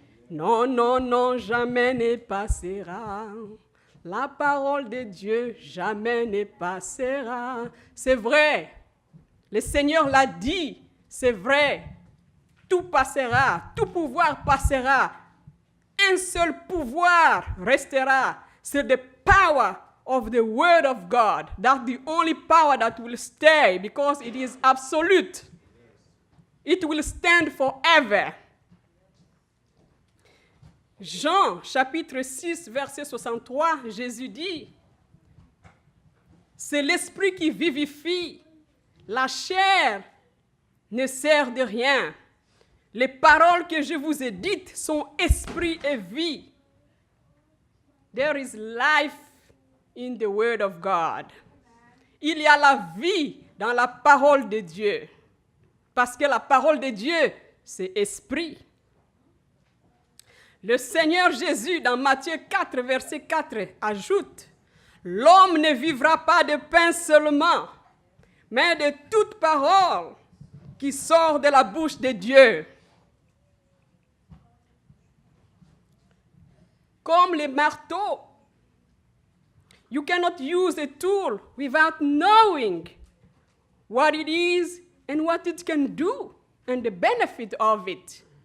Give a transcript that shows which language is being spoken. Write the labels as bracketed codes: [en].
[fr] Non, non, non, jamais ne passera. La parole de Dieu jamais ne passera. » C'est vrai. Le Seigneur l'a dit. C'est vrai. Tout passera. Tout pouvoir passera. Un seul pouvoir restera. [en] C'est the power of the Word of God. That's the only power that will stay because it is absolute. It will stand forever. [fr] Jean, chapitre 6, verset 63, Jésus dit, c'est l'esprit qui vivifie. La chair ne sert de rien. Les paroles que je vous ai dites sont esprit et vie. [en] There is life in the word of God. [fr] Il y a la vie dans la parole de Dieu. Parce que la parole de Dieu, c'est esprit. Le Seigneur Jésus, dans Matthieu 4, verset 4, ajoute, « L'homme ne vivra pas de pain seulement, mais de toute parole qui sort de la bouche de Dieu. » Comme le marteau, you cannot use a tool without knowing what it is and what it can do and the benefit of it.